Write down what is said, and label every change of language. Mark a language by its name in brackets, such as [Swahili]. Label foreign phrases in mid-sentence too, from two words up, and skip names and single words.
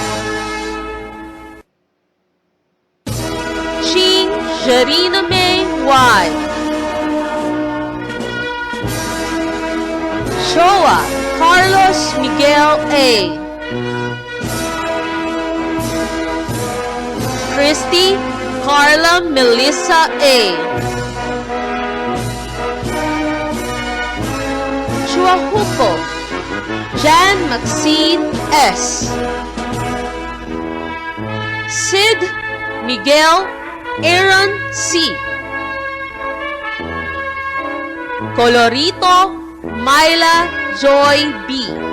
[Filipino] Ching Jarina May Y. Showa Carlos Miguel A. Christy Carla Melissa A. Chuahupo Jan Maxine S. Sid Miguel Aaron C. Colorito Myla Joy B.